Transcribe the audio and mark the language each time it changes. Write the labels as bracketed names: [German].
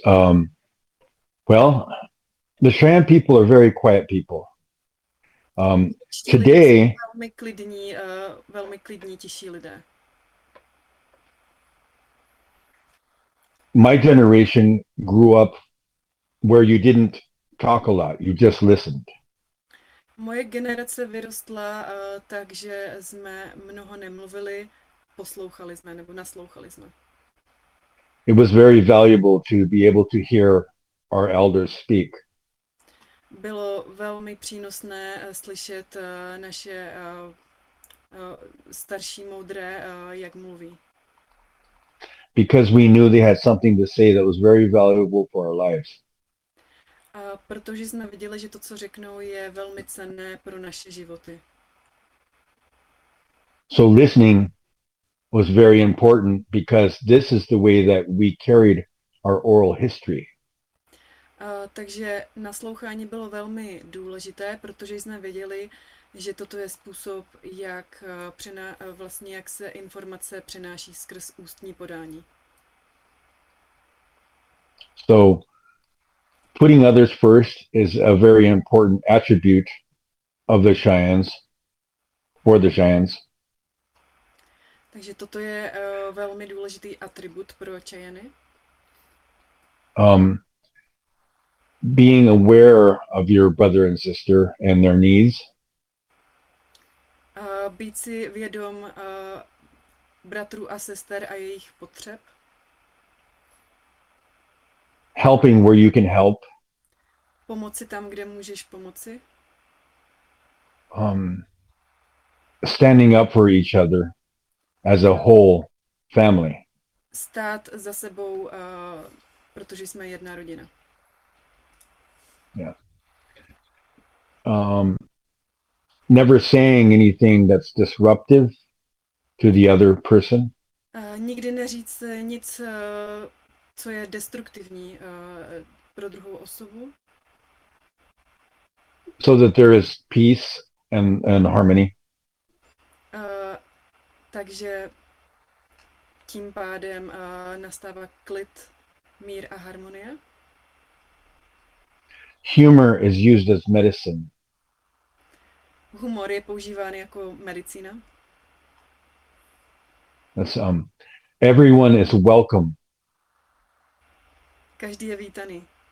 [English] Well, the Shan people are very quiet people. Today. [Czech] Velmi klidní, tiší lidé. [English] My generation grew up where you didn't talk a lot, you just listened. [Czech] Moje generace vyrostla tak, že jsme mnoho nemluvili, poslouchali jsme nebo naslouchali jsme. [English] It was very valuable to be able to hear our elders speak. [Czech] Bylo velmi přínosné slyšet naše starší moudré, jak mluví. [English] Because we knew they had something to say that was very valuable for our lives. [Czech] Protože jsme viděli, že to, co řeknou, je velmi cenné pro naše životy. [English] So listening was very important because this is the way that we carried our oral history. [Czech] Takže naslouchání bylo velmi důležité, protože jsme věděli, že toto je způsob, jak vlastně jak se informace přenáší skrz ústní podání. [English] So putting others first is a very important attribute of the Cheyennes, for the Cheyennes. [Czech] Takže toto je velmi důležitý atribut pro Cheyenny. [English] Being aware of your brother and sister and their needs. [Czech] Být si vědom bratrů a sester a jejich potřeb. [English] Helping where you can help. [Czech] Pomoci tam, kde můžeš pomoci. [English] Standing up for each other as a whole family. [Czech] Stát za sebou, protože jsme jedna rodina. [English] Yeah. Never saying anything that's disruptive to the other person. [Czech] Nikdy neříct nic, co je destruktivní pro druhou osobu. [English] So that there is peace and harmony. [Czech] Takže tím pádem nastává klid, mír a harmonie. [English] Humor is used as medicine. [Czech] Humor je používán jako medicína. [English] That's, everyone is welcome. [Czech] Každý je vítaný.